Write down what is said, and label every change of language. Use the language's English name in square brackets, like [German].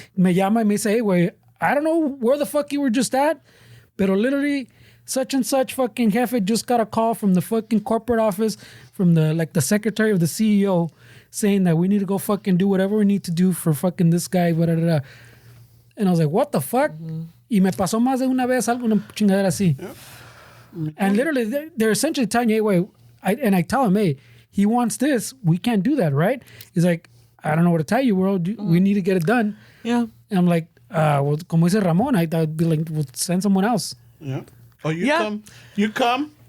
[Spanish] Me llama y me dice, [English] hey, güey, I don't know where the fuck you were just at, pero literally such and such fucking jefe just got a call from the fucking corporate office from the secretary of the CEO saying that we need to go fucking do whatever we need to do for fucking this guy, blah, blah, blah. And I was like, what the fuck? [Spanish] Y me pasó más de una vez algo, una chingadera así. [English] And literally, they're essentially telling you, hey, wait, I tell him, hey, he wants this. We can't do that, right? He's like, I don't know what to tell you, world. We need to get it done. Yeah. And I'm like, well, [Spanish] como dice Ramon, [English] I'd be like, well, send someone else. Yeah. Oh, you Yeah. come. You come.